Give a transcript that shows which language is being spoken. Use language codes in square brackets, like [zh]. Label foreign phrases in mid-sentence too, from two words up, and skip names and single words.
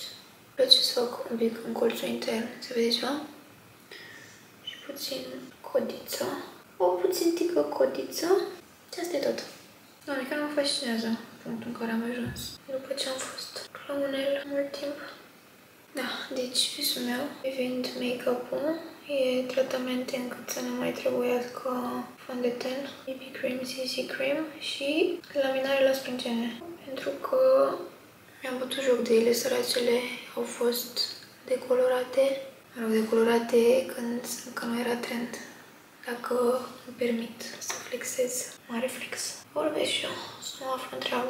[ro] Îmi place să fac un pic în colțul intern, se vede ceva? Și puțin codiță. O puțin tică codiță. Și asta e tot. Doamne, chiar mă fascinează punctul în care am ajuns. După ce am fost la unel mult timp. Da, deci visul meu privind make-up-ul e tratamente încât să nu mai trebuiască fond de ten, [en] BB cream, CC cream [ro] și laminare la sprâncene. Pentru că mi-am bătut joc de ele, săracele au fost decolorate. Mă rog, decolorate când încă nu era trend. Dacă îmi permit să flexez, mare flex. Vorbesc și eu, să mă aflu în treabă.